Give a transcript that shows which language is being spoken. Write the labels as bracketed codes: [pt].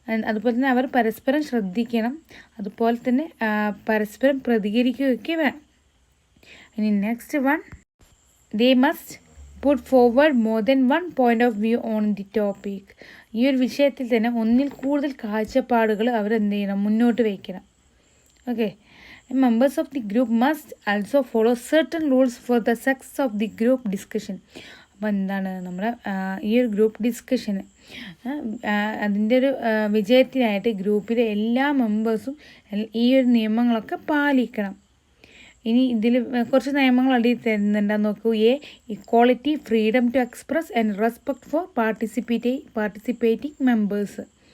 [ml] അതുപോലെ തന്നെ അവർ പരസ്പരം ശ്രദ്ധിക്കണം. അതുപോലെ തന്നെ പരസ്പരം പ്രതികരിക്കുകയൊക്കെ വേണം. ഇനി next one, [en] They must put forward more than one point of view on the topic. [ml] ഈ ഒരു വിഷയത്തിൽ തന്നെ ഒന്നിൽ കൂടുതൽ കാഴ്ചപ്പാടുകൾ അവരെന്ത് ചെയ്യണം? മുന്നോട്ട് വയ്ക്കണം. [en] Okay, members of the group must also follow certain rules for the success of the group discussion. [ml] അപ്പോൾ നമ്മുടെ ഈ ഒരു ഗ്രൂപ്പ് ഡിസ്കഷന് അതിൻ്റെ ഒരു വിജയത്തിനായിട്ട് ഗ്രൂപ്പിലെ എല്ലാ മെമ്പേഴ്സും ഈ ഒരു നിയമങ്ങളൊക്കെ പാലിക്കണം. ഇനി ഇതിൽ കുറച്ച് നിയമങ്ങൾ അടിയിൽ തരുന്നുണ്ടെന്ന് നോക്കൂ. Equality, freedom to express and respect for participating members.